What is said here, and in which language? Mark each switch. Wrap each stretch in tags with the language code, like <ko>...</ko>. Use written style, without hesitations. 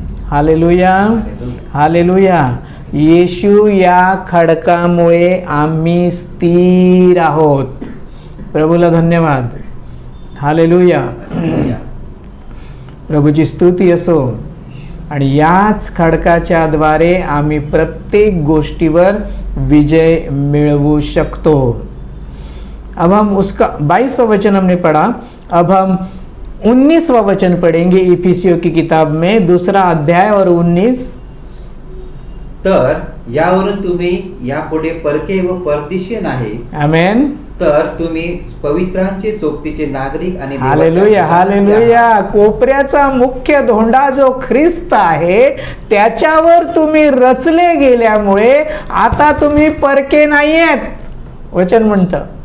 <mr>Hallelujah, hallelujah. येशू या खडकामुळे आम्ही स्थिर आहोत। प्रभूला धन्यवाद। हालेलुया। प्रभूची स्तुती असो। आणि याच खडकाच्या द्वारे आम्ही प्रत्येक गोष्टीवर विजय मिळवू शकतो।</mr> <hi>अब हम उसका 22वां वचन हमने पढ़ा। अब हम 19वां वचन पढ़ेंगे इफिसियों की किताब में, 2 अध्याय और 19।</hi> <mr>तर यावरून तुम्ही यापुढे परके व परदेशी नाही, आमेन। तर तुम्ही पवित्रांचे सोबतीचे नागरिक आणि हालेलुया, हालेलुया। कोपऱ्याचा मुख्य धोंडा जो ख्रिस्त आहे, त्याच्यावर तुम्ही रचले गेल्यामुळे आता तुम्ही परके नाहीयेत, वचन म्हणतं।</mr>